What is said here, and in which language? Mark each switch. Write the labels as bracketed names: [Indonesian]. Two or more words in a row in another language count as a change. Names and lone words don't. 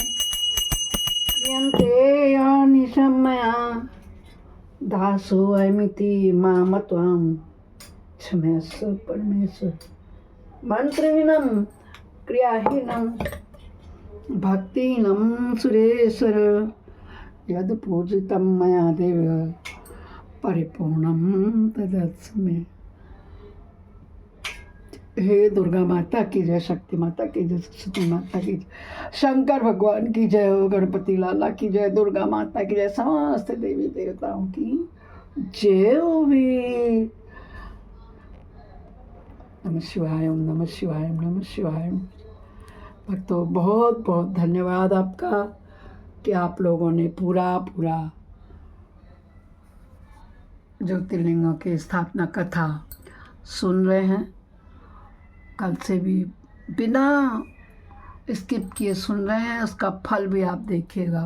[Sanskrit] क्रियन्ते अनिशमया, दासोऽयमिति मामत्वं क्षमस्व परमेश्वर। मंत्रहीनं क्रियाहीनं भक्तिहीनं सुरेश्वर, यद् पूजितं मया देव परिपूर्णं तदस्तु मे। [Hindi] हे दुर्गा माता की जय, शक्ति माता की जय, सरस्वती माता की जय, शंकर भगवान की जय हो, गणपति लाला की जय, दुर्गा माता की जय, समस्त देवी देवताओं की जय हो भी। [Sanskrit] नमः शिवाय, ओम नमः शिवाय, ओम नमः शिवाय। [Hindi] भक्तों बहुत बहुत धन्यवाद आपका कि आप लोगों ने पूरा ज्योतिर्लिंगों की स्थापना कथा सुन रहे हैं। कल से भी बिना स्किप किए सुन रहे हैं, उसका फल भी आप देखिएगा।